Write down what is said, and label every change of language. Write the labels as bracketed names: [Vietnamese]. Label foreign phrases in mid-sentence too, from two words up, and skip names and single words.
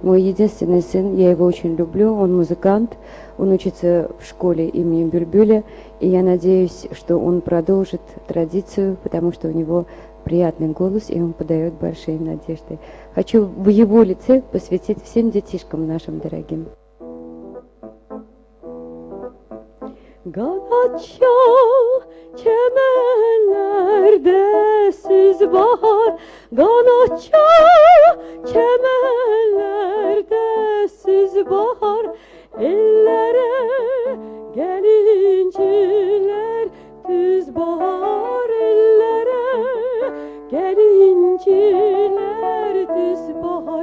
[Russian] мой единственный сын, я его очень люблю, он музыкант, он учится в школе имени Бюльбюля, и я надеюсь, что он продолжит традицию, потому что у него приятный голос, и он подает большие надежды. Хочу в его лице посвятить всем детишкам нашим дорогим. [Azerbaijani] Çal çemenlerde süz bahar, Ganat çal çemenlerde süz bahar, ellere gelinciler düz bahar, ellere gelinciler düz bahar.